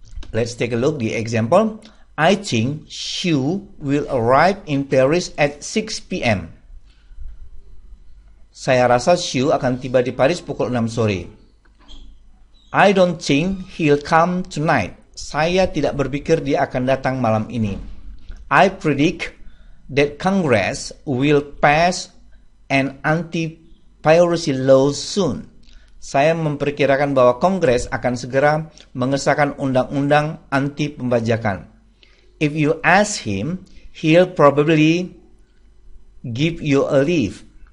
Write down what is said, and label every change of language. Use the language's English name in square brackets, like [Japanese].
[English] Let's take a look the example. I think Xu will arrive in Paris at 6 p.m. [Indonesian] Saya rasa Xu akan tiba di Paris pukul 6 sore. [English] I don't think he'll come tonight. [Indonesian] Saya tidak berpikir dia akan datang malam ini. [English] I predict that Congress will pass an anti-piracy law soon. [Indonesian] Saya memperkirakan bahwa Kongres akan segera mengesahkan undang-undang anti pembajakan. [English] If you ask him, he'll probably give you a leave.